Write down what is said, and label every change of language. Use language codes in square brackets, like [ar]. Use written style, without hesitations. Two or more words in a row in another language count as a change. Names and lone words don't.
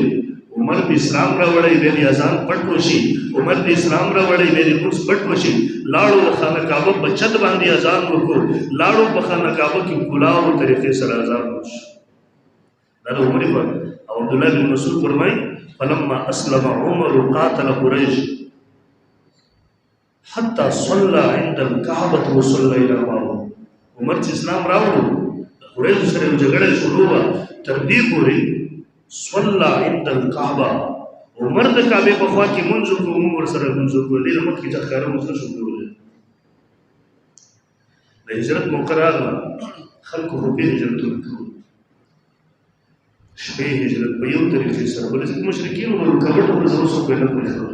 [ps] عمر د اسلام راوړی ویل اذان پټ وشي، عمر د اسلام راوړی ویل لمونځ پټ وشي. لاړو د خانه کعبه په چت باندې اذان وکړو، لاړو په خانه کعبه کې کلاو طریقې سره اذان وشو. دا د عمر په او عبدالله بن مسعود فرمایي [ar] فلما اسلم عمر قاتل قریش حتى صلى عند الكعبة وصلينا معه. [ps] عمر چې اسلام راوړو قریش سره جګړه شروع وه تر دې پورې [ar] صلى عند الكعبة [ps] عمر د کعبې په خوا کې منځ وکړو، موږ ورسره منځ وکړو. دې نه مخکې چې ښکاره موږ نه شو کولی. د هجرت موقع راغله، خلکو خو هجرتونه کول، شپې هجرت په یو طریقې سره، بلې ځکه مشرکین وو رکاوټ ورځو څوک یې نه پرېښودل.